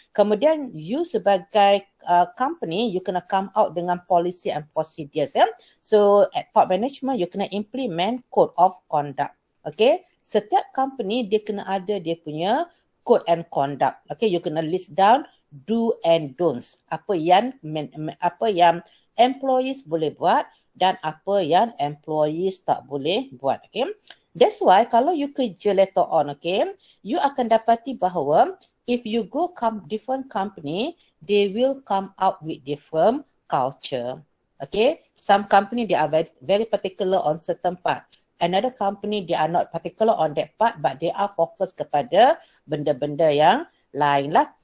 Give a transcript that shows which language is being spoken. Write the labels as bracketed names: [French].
[English] Kemudian you sebagai company, you kena come out dengan policy and procedures. So at top management, you kena implement code of conduct. Okay. [Malay] Setiap company, dia kena ada dia punya [English] code and conduct. [Malay] Okay. [English] You kena list down do and don'ts. [Malay] Apa yang employees boleh buat dan apa yang employees tak boleh buat. [English] Okay. That's why kalau you kerja later on, okay, you [Malay] akan dapati bahawa [English] if you go different company, they will come out with different culture. Okay, some company they are very particular on certain part. Another company they are not particular on that part, but they are focused [Malay] kepada benda-benda yang lain lah.